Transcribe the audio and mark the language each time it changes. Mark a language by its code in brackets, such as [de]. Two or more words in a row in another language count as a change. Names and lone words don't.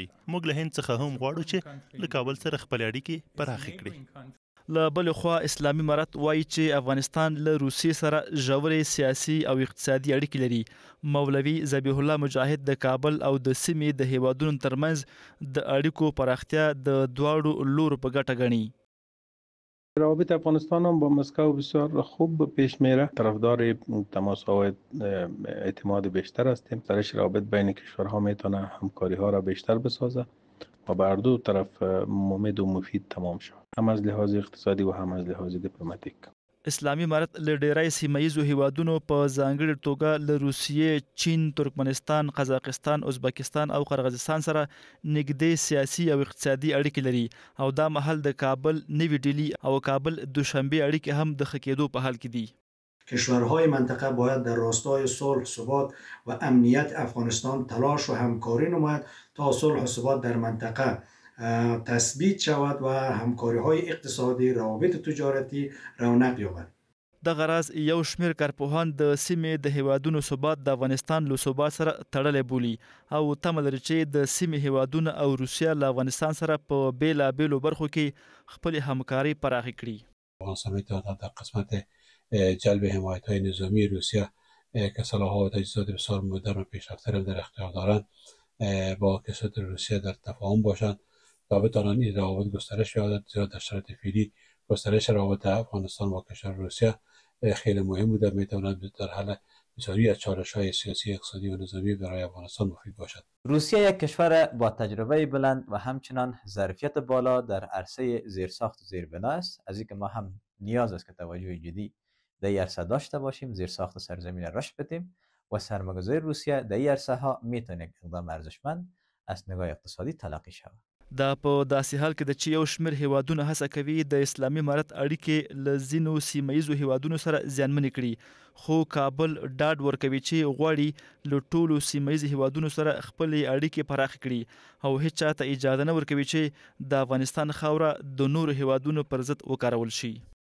[ps] موږ له هند څخه هم غواړو چې له کابل سره خپل اړیکې پراخې کړي. له بل خوا اسلامي امارت وایي چې افغانستان له روسیې سره ژورې سیاسي او اقتصادي اړیکې لري. مولوي ذبیح الله مجاهد د کابل او د سیمې د هیوادونو ترمنځ د اړیکو پراختیا د دواړو لورو په ګټه ګڼي. [fa] روابط افغانستان هم با مسکو بسیار خوب پیش میره. طرفدار تماس‌های اعتماد بیشتر هستیم. درش روابط بین کشورها میتونه همکاری ها را بیشتر بسازه و به هر دو طرف مفید و مفید تمام شود، هم از لحاظ اقتصادی و هم از لحاظ دیپلماتیک. [ps] اسلامي امارت له ډیری سیمه‌ییزو هیوادونو په ځانګړې توګه له روسیې، چین، ترکمنستان، قزاقستان، ازبکستان او قرغیزستان سره نږدې سیاسي او اقتصادي اړیکې لري او دا مهال د کابل، نوي ډیلي او کابل دوشنبه اړیکې هم د ښه کېدو په حال کې دي. [fa] کشورهای منطقه باید در راستای صلح، ثبات و امنیت افغانستان تلاش و همکاری نماید تا صلح و ثبات در منطقه تثبیت شود و همکاری‌های اقتصادی، روابط تجارتی رونق یابد. [ps] د غراز یو شمیر کارپوهان د سیمې د هیوادونو ثبات د افغانستان له ثبات سره تړلی بولي او تمه لري چې د سیمې هیوادونه او روسیه له افغانستان سره په بیلابیلو برخو کې خپل همکاري پراخه کړي. [fa] افغانستان میتواند در قسمت جلب حمایت‌های نظامی روسیه که سلاح‌ها و تجهیزات بسیار مدرن و پیشرفته در اختیار دارند با کشور روسیه در تفاهم باشند تا بتوانند این روابط گسترش یابد. زیرا در شرایط فعلی گسترش روابط افغانستان با کشور روسیه خیلی مهم بوده. میتواند در حل بسیاری از چالش‌های سیاسی، اقتصادی و نظامی برای افغانستان مفید باشد. روسیه یک کشور با تجربه بلند و همچنان ظرفیت بالا در عرصه زیرساخت و زیربنا است. از اینکه ما هم نیاز است که توجه جدی در این عرصه داشته باشیم، زیرساخت سرزمین رشد بدیم و سرمایه‌گذاری روسیه در این عرصه ها میتونه یک اقدام ارزشمند از نگاه اقتصادی تلقی شود. [ps] دا په داسې حال کې ده چې یو شمېر هیوادونه هڅه کوي د اسلامي امارت اړیکې له ځینو سیمه ییزو هیوادونو سره زیانمنې کړي، خو کابل ډاډ ورکوي چې غواړي له ټولو سیمه ییزو هیوادونو سره خپلې اړیکې پراخې کړي او هیڅ چا ته اجازه نه ورکوي چې د افغانستان خاوره د نورو هیوادونو پر ضد وکارول شي.